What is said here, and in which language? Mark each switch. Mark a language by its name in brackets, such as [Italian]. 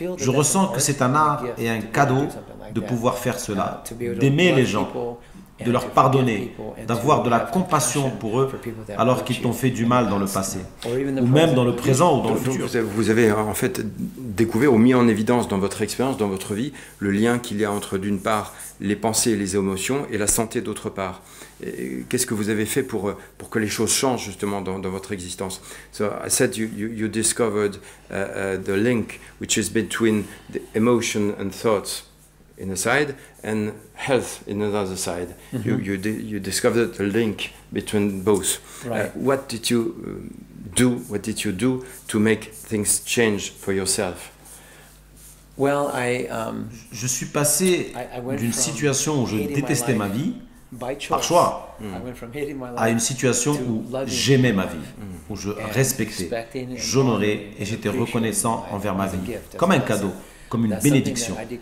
[French] Je ressens que c'est un art et un cadeau de pouvoir faire cela, d'aimer les gens, de leur pardonner, d'avoir de la compassion pour eux alors qu'ils t'ont fait du mal dans le passé, ou même dans le présent ou dans le futur. Vous avez en fait découvert ou mis en évidence dans votre expérience, dans votre vie, le lien qu'il y a entre d'une part les pensées et les émotions et la santé d'autre part. Qu'est-ce que vous avez fait pour que les choses changent justement dans votre existence? [English] So I said you discovered the link which is between the emotion and thoughts in a side and health in another side. You discovered the link between both. Right. What did you do? What did you do to make things change for yourself? Well, [French] je suis passé d'une situation où je détestais ma vie par choix à une situation où j'aimais ma vie, où je respectais, j'honorais et j'étais reconnaissant envers ma vie, comme un cadeau, comme une bénédiction.